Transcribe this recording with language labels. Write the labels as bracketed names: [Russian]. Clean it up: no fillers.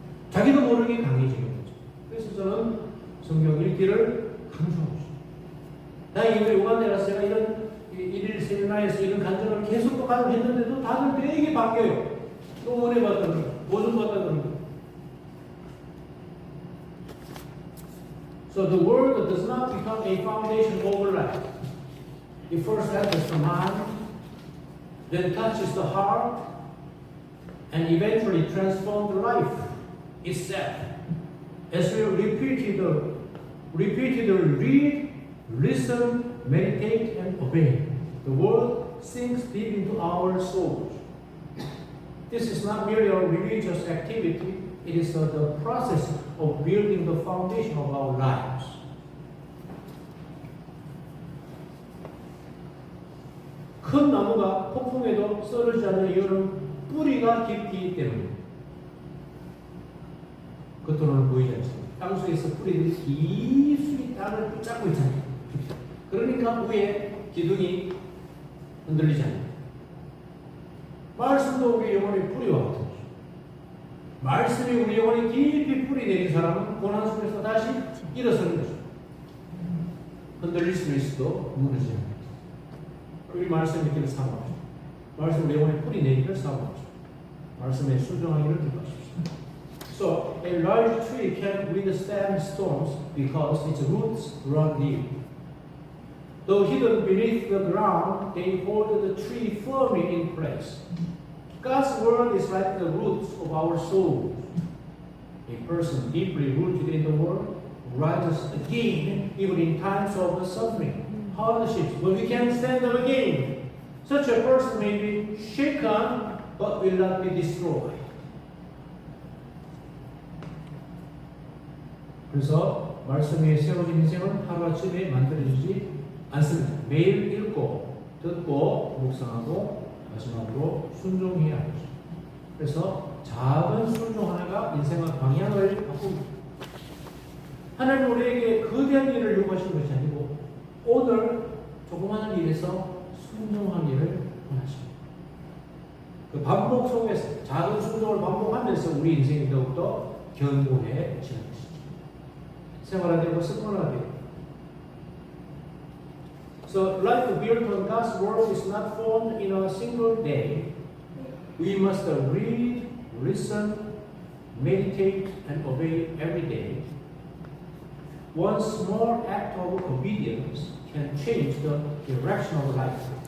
[Korean] 자기도 모르게 강해지는 거죠. 그래서 저는 성경 읽기를 강조하고 싶어요. 다행히 우리 우간다에 가서 제가 이런 일일 세미나에서 이런 간증을 계속 또 했는데도 다들 되게 바뀌어요. 또 은혜 받다는 거, 보존 받다는 거. [English] So the word does not become a foundation overnight. It first enters the mind, then touches the heart, and eventually transforms the life itself. As we repeatedly read, listen, meditate, and obey, the word sinks deep into our souls. This is not merely a religious activity, it is the process of building the foundation of our lives. [Korean] 큰 나무가 폭풍에도 쓰러지지 않는 이유는 뿌리가 깊기 때문입니다. 겉으로는 보이지 않습니다. 땅속에서 뿌리들이 깊숙이 땅을 붙잡고 있잖아요. 그러니까 위에 기둥이 흔들리지 않아요. 말씀도 우리 영혼의 뿌리와 같은 것이죠. 말씀이 우리 영혼에 깊이 뿌리 내린 사람은 고난 속에서 다시 일어서는 거죠. 흔들릴 수도 있어도 무너지지 않아요. 우리 말씀 믿기를 사모하죠. 말씀 우리 영혼에 뿌리 내기를 사모하죠. 말씀에 순종하기를 기뻐하십시오. [English] So a large tree can withstand storms because its roots run deep. Though hidden beneath the ground, they hold the tree firmly in place. God's word is like the roots of our soul. A person deeply rooted in the word rises again even in times of suffering, hardships, but we can stand up again. Such a person may be shaken but will not be destroyed. [Korean] 그래서 말씀 위에 세워진 인생은 하루아침에 만들어지지 않습니다. 매일 읽고 듣고 묵상하고 마지막으로 순종해야 하죠. 그래서 작은 순종 하나가 인생의 방향을 바꿉니다. 하나님 우리에게 거대한 일을 요구하시는 것이 아니고 오늘 조그마한 일에서 순종한 일을 원하십니다. 그 반복 속에서 작은 순종을 반복하면서 우리 인생이 더욱더 견고해지는 것이죠. 생활화되고 습관화되고. [English] So life built on God's word is not formed in a single day. We must read, listen, meditate, and obey every day. One small act of obedience can change the direction of life.